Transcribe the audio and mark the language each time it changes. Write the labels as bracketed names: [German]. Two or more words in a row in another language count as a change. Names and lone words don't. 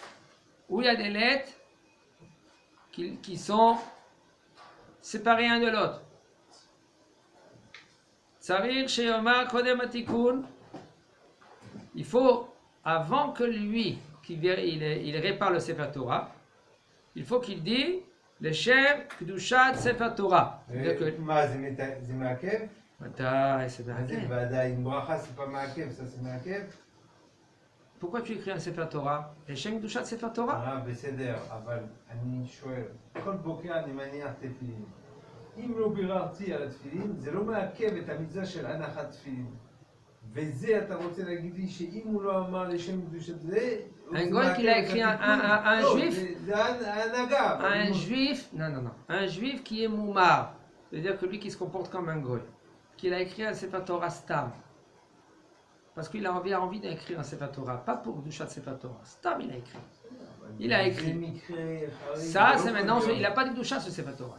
[French] Ou il y a des lettres qui sont séparés un de l'autre. [Hebrew] צריך שיאמר קודם התיקון. [French] Il faut, avant que lui, il répare le Sefer Torah, il faut qu'il dise le [Hebrew] שם קדושת ספר תורה. [French] C'est-à-dire que [Hebrew] מה, זה מעכב? [French] ודאי, c'est [Hebrew] מה זה מעכב. ודאי, עם ברכה [French] c'est pas [Hebrew] מעכב, [French] ça c'est [Hebrew] מעכב? [French] Pourquoi tu écris un Sefer Torah? Le [Hebrew] שם קדושת ספר תורה? בסדר, אבל אני שואל, כל בוקר אני מניח תפילין. אם לא ביררתי על התפילין, זה לא מעכב את המצווה של הנחת תפילין. וזה אתה רוצה להגיד לי שאם הוא לא אמר לשם קדושת זה, [French] Un goy qui a écrit un juif, [Hebrew] זה ההנהגה. [French] un juif, non, un juif qui est moumar, c'est-à-dire que lui qui se comporte comme un goy, qu'il a écrit un Sefer Torah Stam, parce qu'il a envie d'écrire un Sefer Torah, pas pour [Hebrew] קדושת ספר תורה, [French] Stam il a écrit. Il a écrit. Ça, c'est maintenant, il n'a pas de Kedusha ce Sefer Torah.